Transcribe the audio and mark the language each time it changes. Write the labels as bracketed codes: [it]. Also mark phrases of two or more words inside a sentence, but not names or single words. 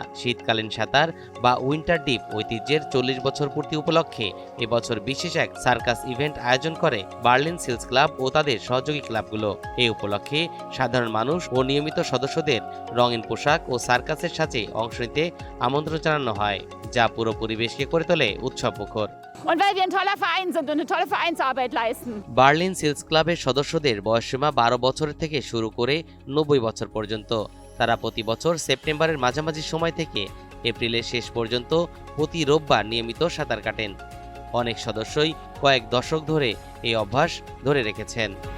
[bn] শীতকালীন সাঁতার বা উইন্টার ডিপ ঐতিহ্যের 40 বছর পূর্তি উপলক্ষে এবছর বিশেষ এক সার্কাস ইভেন্ট আয়োজন করে বার্লিন সিলস ক্লাব ও তাদের সহযোগী ক্লাবগুলো। এই উপলক্ষে সাধারণ মানুষ ও নিয়মিত সদস্যদের রঙিন পোশাক ও সার্কাসের সাথে অংশ নিতে আমন্ত্রণ জানানো হয়, যা পুরো পরিবেশকে করে তোলে উৎসবমুখর। [de] Und weil wir ein toller Verein sind und eine tolle Vereinsarbeit leisten. [bn] বার্লিন সিলস ক্লাবের সদস্যদের বয়সসীমা 12 বছর থেকে শুরু করে 90 বছর পর্যন্ত। তারা প্রতি বছর সেপ্টেম্বরের মাঝামাঝি সময় থেকে এপ্রিলের শেষ পর্যন্ত প্রতি রোববার নিয়মিত সাঁতার কাটেন। অনেক সদস্যই কয়েক দশক ধরে এই অভ্যাস ধরে রেখেছেন।